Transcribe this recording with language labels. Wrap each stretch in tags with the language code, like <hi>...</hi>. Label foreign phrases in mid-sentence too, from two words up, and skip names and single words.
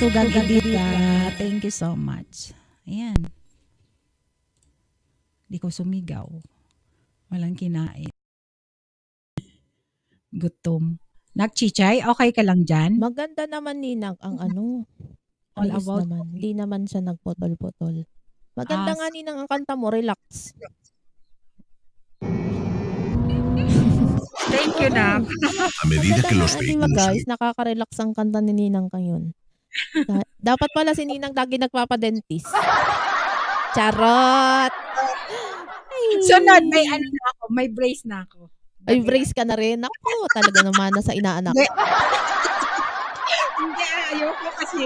<en>Edita. Thank you so much.</en> <tl>Ayan. Di ko sumigaw. Walang kinain. Gutom. Nagchichay, okay ka lang dyan? Maganda naman Ninang ang ano.</tl> <en>All</en> <tl>Ayos</tl> <en>about</en> <tl>naman. Hindi naman siya nagputol-putol. Maganda nga Ninang ang kanta mo, relax.</tl> <en>Thank you na.</en> <es>A medida que los</es> <tl>Di ba</tl> <es>vehículos</es> <tl>guys, nakaka-relax ang kanta ni Ninang ngayon. Dapat pala si Ninang lagi nagpapadentis. Charot! Ay. Sunod, may ano na ako, may brace na ako. Ay, brace ka na rin. Ako, talaga naman nasa inaanak. Hindi. Hindi, ayoko kasi.</tl>